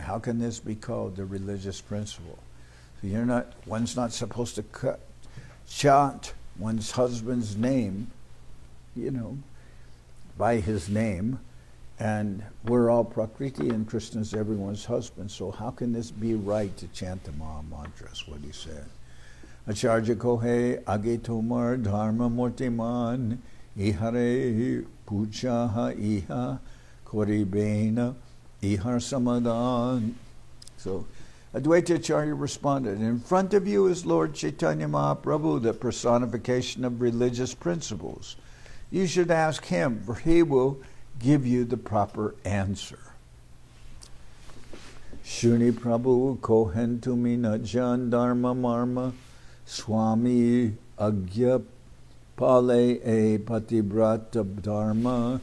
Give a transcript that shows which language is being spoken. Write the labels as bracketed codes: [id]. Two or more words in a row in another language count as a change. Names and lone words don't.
[en] How can this be called a religious principle? So one's not supposed to chant one's husband's name, by his name, and we're all Prakriti and Krishna's everyone's husband, so how can this be right to chant the Maha Mantras, what he said? [bn] আচার্য কহে আগে তোমার ধর্ম মূর্তিমান ইহারে পুছহ ইহা করিবেন ইহার সমাধান. [en] So Advaita Acharya responded, in front of you is Lord Chaitanya Mahaprabhu, the personification of religious principles. You should ask him, for he will give you the proper answer. [bn] শুনি প্রভু কহেন তুমিনা জান ধর্ম মর্ম স্বামী আজ্ঞা পালে এ পতিব্রতা ধর্ম.